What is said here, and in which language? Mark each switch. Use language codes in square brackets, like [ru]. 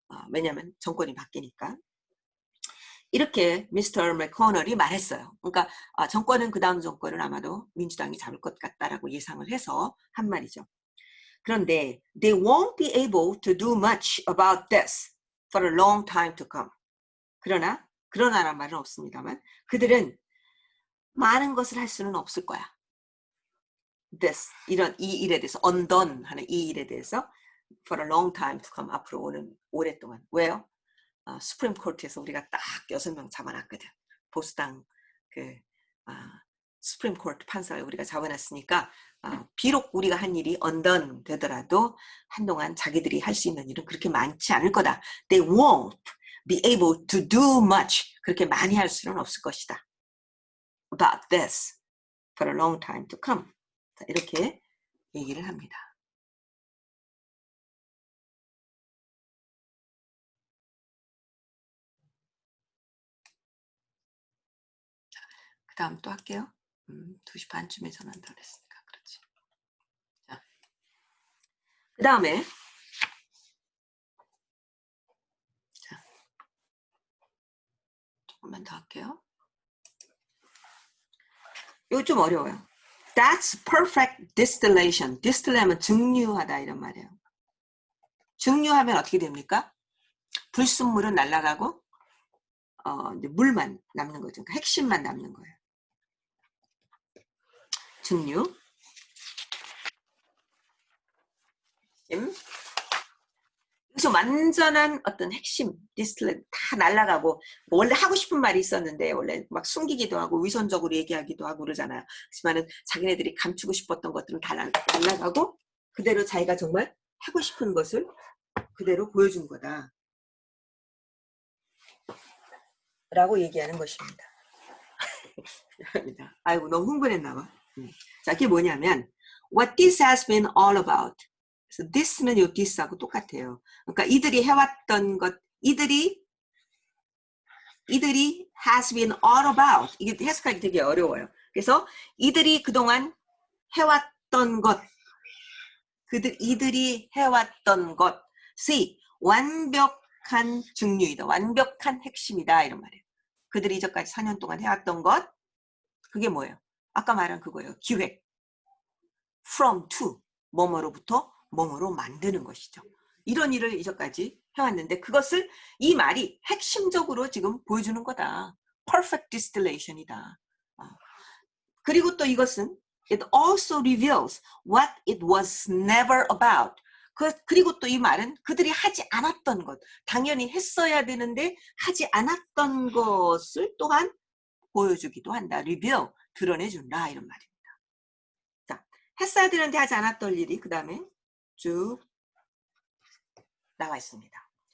[ko] 왜냐하면 정권이 바뀌니까. 이렇게 미스터 맥코넬이 말했어요. 그러니까 정권은, 그 다음 정권은 아마도 민주당이 잡을 것 같다라고 예상을 해서 한 말이죠. 그런데 [en] they won't be able to do much about this for a long time to come. [ko] 그러나란 말은 없습니다만 그들은 많은 것을 할 수는 없을 거야. this, 이 일에 대해서, undone 하는 이 일에 대해서 [en] for a long time to come, [ko] 앞으로 오는 오랫동안. 왜요? 수프림 코트에서 우리가 딱 6명 잡아놨거든. 보수당 수프림 코트 판사를 우리가 잡아놨으니까 비록 우리가 한 일이 undone 되더라도 한동안 자기들이 할 수 있는 일은 그렇게 많지 않을 거다. [en] They won't be able to do much. [ko] 그렇게 많이 할 수는 없을 것이다. [en] About this for a long time to come. [ko] 자, 이렇게 얘기를 합니다. 그 다음 또 할게요. 2시 반쯤에 전화한다 그랬으니까 그렇지. 자, 그 다음에 조금만 더 할게요. 이거 좀 어려워요. [en] That's perfect distillation. [ko] distill하면 증류하다 이런 말이에요. 증류하면 어떻게 됩니까? 불순물은 날아가고 이제 물만 남는 거죠. 그러니까 핵심만 남는 거예요. 증류. 그래서 완전한 어떤 핵심, 디스틸레 다 날아가고, 원래 하고 싶은 말이 있었는데 원래 막 숨기기도 하고 위선적으로 얘기하기도 하고 그러잖아요. 하지만은 자기네들이 감추고 싶었던 것들은 다 날아가고 그대로 자기가 정말 하고 싶은 것을 그대로 보여준 거다 라고 얘기하는 것입니다. 아이고 너무 흥분했나 봐. 자, 그게 뭐냐면 [en] What this has been all about. [ko] 그래서 this는 요 this하고 똑같아요. 그러니까 이들이 해왔던 것, 이들이 [en] has been all about. [ko] 이게 해석하기 되게 어려워요. 그래서 이들이 그동안 해왔던 것, 이들이 해왔던 것이 완벽한 증류이다. 완벽한 핵심이다. 이런 말이에요. 그들이 이전까지 4년 동안 해왔던 것, 그게 뭐예요? 아까 말한 그거예요. 기획. from to 뭐뭐로부터 뭐뭐로 만드는 것이죠. 이런 일을 이전까지 해왔는데 그것을 이 말이 핵심적으로 지금 보여주는 거다. perfect distillation이다. 그리고 또 이것은 [en] it also reveals what it was never about. [ko] 그리고 또 이 말은 그들이 하지 않았던 것, 당연히 했어야 되는데 하지 않았던 것을 또한 보여주기도 한다. reveal, 드러내준다 이런 말입니다. 자, 했어야 되는데 하지 않았던 일이 그 다음에 쭉 나와 있습니다.